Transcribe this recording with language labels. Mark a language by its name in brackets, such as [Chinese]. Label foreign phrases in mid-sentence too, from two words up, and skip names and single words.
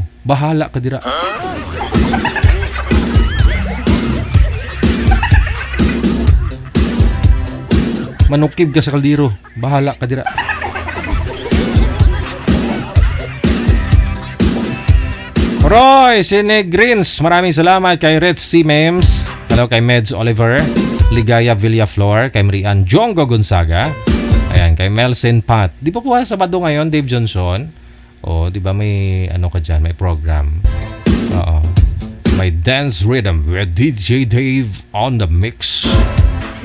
[Hiligaynon] Bahala ka dira. Manukib ka sa kaldero. Bahala ka dira. Roy Sinegrins, [Filipino] maraming salamat kay Red C. Mems. Hello kay Meds Oliver. Ligaya Villaflor. Kay Marian Jongo Gonzaga. Ayan, kay Melson Pat. Di pa po Sabado ngayon, Dave Johnson? O, di ba may ka dyan, may program. Oo. [English] May dance rhythm with DJ Dave on the mix.